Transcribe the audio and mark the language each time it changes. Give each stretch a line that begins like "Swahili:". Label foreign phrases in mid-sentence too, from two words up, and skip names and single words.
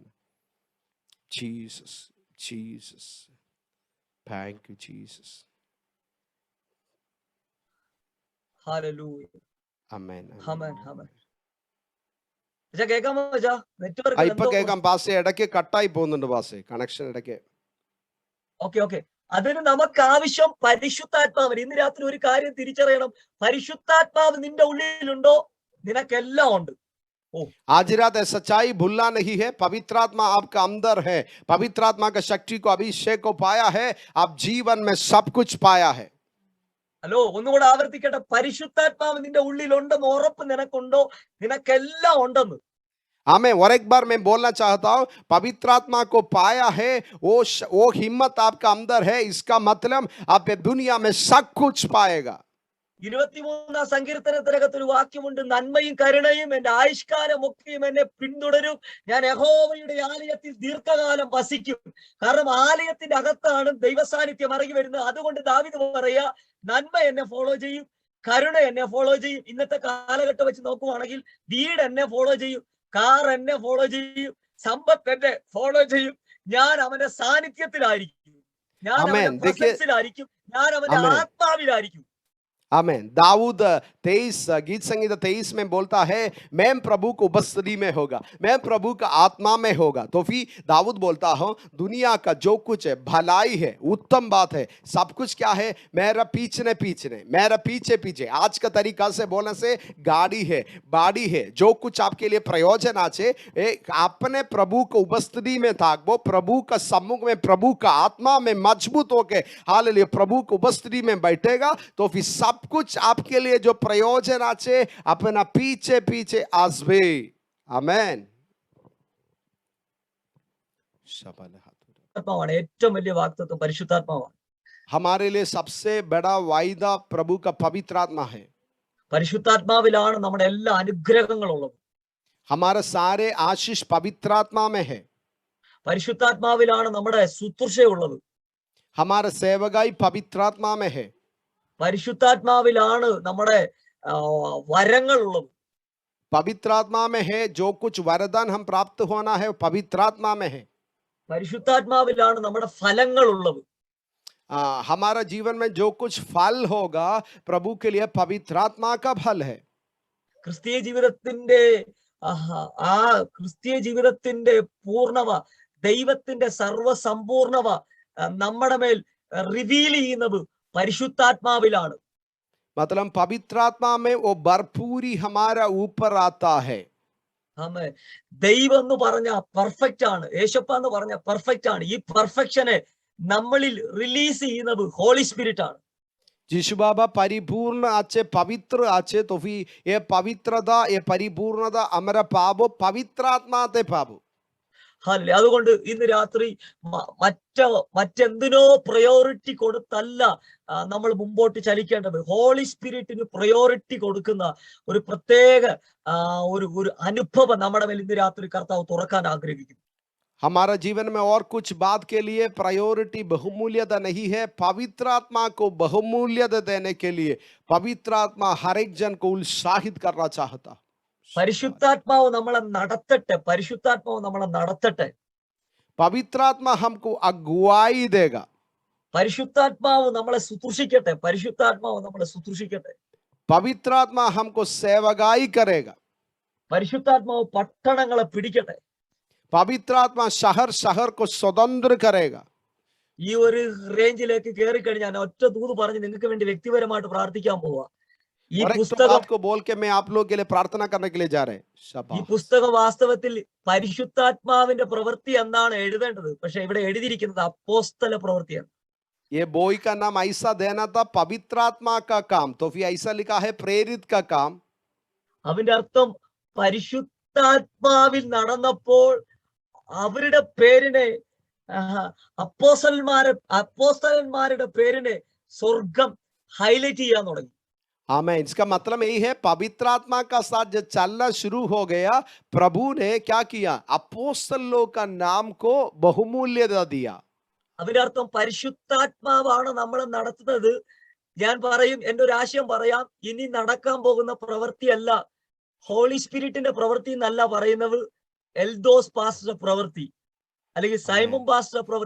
English: Jesus, Jesus. Thank you, Jesus.
Malayalam: ഹല്ലേലൂയ.
English: Amen.
Malayalam: ആമേൻ, ആമേൻ. അച്ഛാ കേൾക്കാമോ അച്ഛാ? ആ നെറ്റ്വർക്കിൽ ഇപ്പൊ എന്തോ കേൾക്കാം പാസ്റ്റേ, ഇടയ്ക്ക് കട്ടായി പോകുന്നുണ്ട് പാസ്റ്റേ, കണക്ഷൻ ഇടയ്ക്ക്. ഓക്കെ ഓക്കെ. അതിന് നമുക്ക് ആവശ്യം പരിശുദ്ധാത്മാവിന്. ഇന്ന് രാത്രി ഒരു കാര്യം തിരിച്ചറിയണം, പരിശുദ്ധാത്മാവ് നിന്റെ ഉള്ളിലുണ്ടോ, നിനക്കെല്ലാം ഉണ്ട്. ഓ,
Hindi: आज रात है सच्चाई भूलना नहीं है, पवित्र आत्मा आपका अंदर है, पवित्र आत्मा का शक्ति को अभिषेक को पाया है, आप जीवन में सब कुछ पाया है।
Malayalam: ഹലോ, ഒന്നുകൂടെ ആവർത്തിക്കട്ടെ, പരിശുദ്ധാത്മാവ് നിന്റെ ഉള്ളിലുണ്ടെന്ന് ഉറപ്പ് നിനക്കുണ്ടോ, നിനക്കെല്ലാം ഉണ്ടെന്ന്.
Hindi: हमें और एक बार मैं बोलना चाहता हूं, पवित्र आत्मा को पाया है, वो हिम्मत आपका अंदर है, इसका मतलब आप दुनिया में सब कुछ पाएगा।
Malayalam: 23 സങ്കീർത്തനത്തിനകത്ത് ഒരു വാക്യമുണ്ട്, നന്മയും കരുണയും എന്റെ ആയുഷ്കാലം ഒക്കെയും എന്നെ പിന്തുടരും, ഞാൻ യഹോവയുടെ ആലയത്തിൽ ദീർഘകാലം വസിക്കും. കാരണം ആലയത്തിന്റെ അകത്താണ് ദൈവസാന്നിധ്യം ഇറങ്ങി വരുന്നത്. അതുകൊണ്ട് ദാവീദ് പറയാ, നന്മ എന്നെ ഫോളോ ചെയ്യും, കരുണ എന്നെ ഫോളോ ചെയ്യും. ഇന്നത്തെ കാലഘട്ടം വെച്ച് നോക്കുവാണെങ്കിൽ വീട് എന്നെ ഫോളോ ചെയ്യും, കാർ എന്നെ ഫോളോ ചെയ്യും, സമ്പത്ത് എന്നെ ഫോളോ ചെയ്യും. ഞാൻ അവന്റെ സാന്നിധ്യത്തിലായിരിക്കും, ഞാൻ അവന്റെ പ്രസൻസിലായിരിക്കും, ഞാൻ അവന്റെ ആത്മാവിലായിരിക്കും.
Hindi: आमेन। दाऊद 23 गीत संगीत 23 में बोलता है, मैं प्रभु को उपस्थिति में होगा, मैं प्रभु का आत्मा में होगा। तो फिर दाऊद बोलता हूं, दुनिया का जो कुछ है भलाई है, उत्तम बात है, सब कुछ क्या है, मेरा पीछे पीछे, मेरा पीछे पीछे। आज का तरीका से बोलने से गाड़ी है, बाड़ी है, जो कुछ आपके लिए प्रयोजन आचे, अपने प्रभु को उपस्थिति में था, वो प्रभु का सम्मुख में, प्रभु का आत्मा में मजबूत होके हालेलुया प्रभु को उपस्थिति में बैठेगा, तो फिर सब कुछ आपके लिए जो प्रयोजन आचे अपना पीछे पीछे आसबे। आमेन।
Malayalam: ആത്മാവാണ് ഏറ്റവും വലിയ വാഗ്ദത്തം, പരിശുദ്ധാത്മാവാണ്.
Hindi: हमारे लिए सबसे बड़ा वायदा प्रभु का पवित्र आत्मा है।
Malayalam: പരിശുദ്ധാത്മാവിലാണ് നമ്മുടെ എല്ലാ അനുഗ്രഹങ്ങളും ഉള്ളത്.
Hindi: हमारे सारे आशीष पवित्र आत्मा में है।
Malayalam: പരിശുദ്ധാത്മാവിലാണ് നമ്മുടെ ശുശ്രൂഷയുള്ളത്.
Hindi: हमारा सेवकाई पवित्र आत्मा में है।
Malayalam: പരിശുദ്ധാത്മാവിലാണ് നമ്മുടെ വരങ്ങൾ ഉള്ളത്.
Hindi: पवित्र आत्मा में है, जो कुछ वरदान हम प्राप्त होना है पवित्र आत्मा में है।
Malayalam: പരിശുദ്ധാത്മാവിലാണ് നമ്മുടെ ഫലങ്ങൾ ഉള്ളത്.
Hindi: हमारा जीवन में जो कुछ फल होगा प्रभु के लिए पवित्र आत्मा का फल है।
Malayalam: ക്രിസ്തീയ ജീവിതത്തിന്റെ ക്രിസ്തീയ ജീവിതത്തിന്റെ പൂർണ്ണത, ദൈവത്തിന്റെ സർവസമ്പൂർണത നമ്മുടെ മേൽ റിവീൽ ചെയ്യുന്നത് പരിശുദ്ധാത്മാവിലാണ്.
Hindi: मतलब पवित्र आत्मा में वो भरपूरी हमारा ऊपर आता है।
Malayalam: ആമേൻ. ദൈവം എന്ന് പറഞ്ഞ പെർഫെക്റ്റ് ആണ്, യേശപ്പ എന്ന് പറഞ്ഞ പെർഫെക്റ്റ് ആണ്. ഈ പെർഫെക്ഷനെ നമ്മളിൽ റിലീസ് ചെയ്യുന്നത്
English: Holy Spirit
Malayalam: ആണ്.
Hindi: यीशु बाबा परिपूर्ण आचे, पवित्र आचे, तो फिर ये पवित्रता, ये परिपूर्णता हमारा पाबो
Bangla: পবিত্র আত্মা তে পাবো।
Malayalam: അല്ലേ, അതുകൊണ്ട് ഇന്ന് രാത്രി മറ്റെന്തിനോ പ്രയോറിറ്റി കൊടുത്തല്ല നമ്മൾ മുമ്പോട്ട് ചലിക്കേണ്ടത്. ഹോളി സ്പിരിറ്റിന് പ്രയോറിറ്റി കൊടുക്കുന്ന ഒരു പ്രത്യേക ഒരു അനുഭവം നമ്മുടെ മേൽ ഇന്ന് രാത്രി കർത്താവ് തുറക്കാൻ ആഗ്രഹിക്കുന്നു.
Hindi: हमारा जीवन में और कुछ बात के लिए प्रायोरिटी बहुमूल्यता नहीं है, पवित्र आत्मा को बहुमूल्यता देने के लिए पवित्र आत्मा हर एक जन को उत्साहित करना चाहता।
Malayalam: പരിശുദ്ധാത്മാവ് നമ്മളെ നടത്തട്ടെ, പരിശുദ്ധാത്മാവ് നമ്മളെ നടത്തട്ടെ.
Hindi: पवित्र आत्मा हमको अगुवाई देगा।
Malayalam: പരിശുദ്ധാത്മാവ് നമ്മളെ ശുശ്രൂഷിക്കട്ടെ, പരിശുദ്ധാത്മാവ് നമ്മളെ ശുശ്രൂഷിക്കട്ടെ.
Hindi: पवित्र आत्मा हमको सेवकाई करेगा।
Malayalam: പരിശുദ്ധാത്മാവ് പട്ടണങ്ങളെ പിടിക്കട്ടെ.
Hindi: पवित्र आत्मा शहर शहर को स्वतंत्र करेगा।
Malayalam: ഈ ഒരു റേഞ്ചിലേക്ക് കയറി കഴിഞ്ഞാൽ ഒറ്റ ദൂത് പറഞ്ഞ് നിങ്ങൾക്ക് വേണ്ടി വ്യക്തിപരമായിട്ട് പ്രാർത്ഥിക്കാൻ പോവാ. ഈ പുസ്തകം
Hindi: आपको बोल के मैं आप लोगों के लिए प्रार्थना करने के लिए जा रहे हैं।
Malayalam: ഈ പുസ്തകം വാസ്തവത്തിൽ പരിശുദ്ധാത്മാവിന്റെ പ്രവൃത്തി എന്നാണ് എഴുതേണ്ടത്, പക്ഷെ ഇവിടെ എഴുതിയിരിക്കുന്നത് അപ്പോസ്തല പ്രവൃത്തിയാണ്.
Hindi: ये बोई का नाम ऐसा देना था पवित्र आत्मा का काम, तो फिर ऐसा लिखा है प्रेरित का काम।
Malayalam: അതിന്റെ അർത്ഥം പരിശുദ്ധാത്മാവിൽ അവരുടെ പേരിനെ അപ്പോസ്തലന്മാരുടെ പേരിനെ സ്വർഗം ഹൈലൈറ്റ് ചെയ്യാൻ തുടങ്ങി.
Hindi: आमेन। इसका मतलब यही है, पवित्र आत्मा का साथ जब चलना शुरू हो गया, प्रभु ने क्या किया, अपोस्तलों का नाम को बहुमूल्यता दिया।
Malayalam: അതിന്റെ അർത്ഥം പരിശുദ്ധാത്മാവാണ് നമ്മളെ നടത്തുന്നത്. ഞാൻ പറയും, എന്റെ ഒരു ആശയം പറയാം, ഇനി നടക്കാൻ പോകുന്ന പ്രവൃത്തിയല്ല ഹോളി സ്പിരിറ്റിന്റെ പ്രവൃത്തി എന്നല്ല പറയുന്നത്, എൽദോസ് പാസ്റ്റർ പ്രവൃത്തി അല്ലെങ്കിൽ സൈമൺ പാസ്റ്റർ പ്രവൃത്തി.